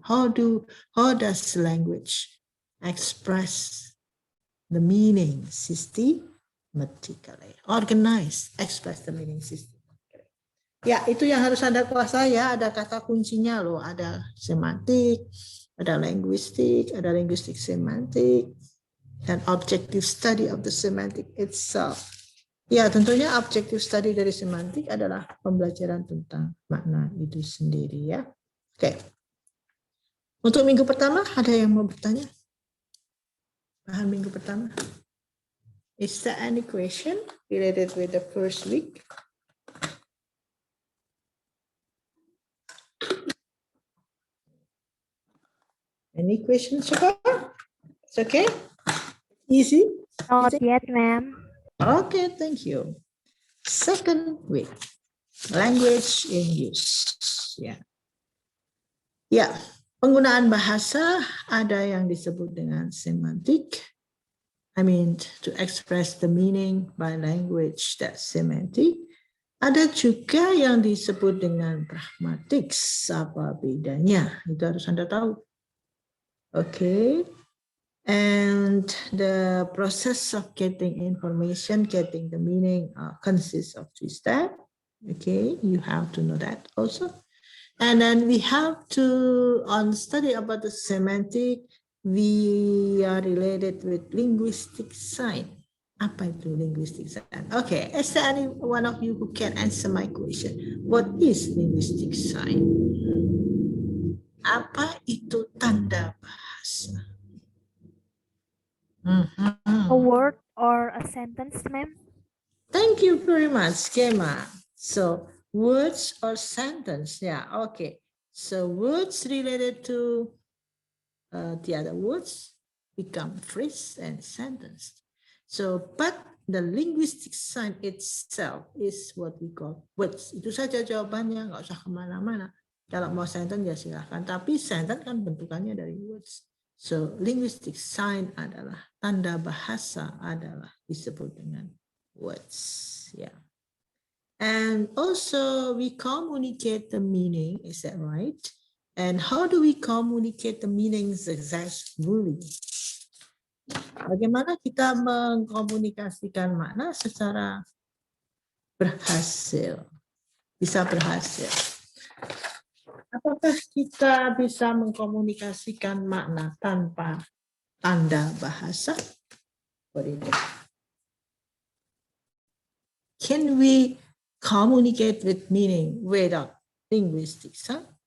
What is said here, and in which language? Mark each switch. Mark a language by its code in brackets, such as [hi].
[en] How does language express the meaning systematically? Organize, express the meaning systematically. [id] Ya, itu yang harus Anda kuasai ya. Ada kata kuncinya loh. Ada semantik, ada linguistic, ada linguistic semantic, dan [en] objective study of the semantic itself. [id] Ya, tentunya objective study dari semantik adalah pembelajaran tentang makna itu sendiri ya. Oke. Untuk minggu pertama, ada yang mau bertanya? Bahan minggu pertama. [en] Is there any question related with the first week? Any questions so far? It's okay? Easy? Not yet, ma'am. Okay, thank you. Second week, language in use. [id] Ya, ya, penggunaan bahasa ada yang disebut dengan semantik. [en] I mean, to express the meaning by language, that's semantic. [id] Ada juga yang disebut dengan pragmatics. Apa bedanya? Itu harus Anda tahu. Okay. [en] And the process of getting information, getting the meaning consists of 3 steps. Okay, you have to know that also. And then we have to, on study about the semantic, we are related with linguistic sign. [id] Apa itu linguistic sign? [en] Okay, is there any one of you who can answer my question? What is linguistic sign? [id] Apa itu tanda bahasa? [en] A word or a sentence, ma'am? Thank you very much, Gemma. So words or sentence, yeah, okay. So words related to the other words become phrase and sentence. So, but the linguistic sign itself is what we call words. [id] Itu saja jawabannya, nggak usah kemana-mana. Kalau mau sentence ya silahkan, tapi sentence kan bentukannya dari words. So, linguistic sign adalah tanda bahasa adalah disebut dengan words. [en] Yeah. And also we communicate the meaning, is that right? And how do we communicate the meanings successfully? [id] Bagaimana kita mengkomunikasikan makna secara berhasil? Bisa berhasil. Apakah kita bisa mengkomunikasikan makna tanpa tanda bahasa? [en] What is it? Can we communicate with meaning without linguistic sign?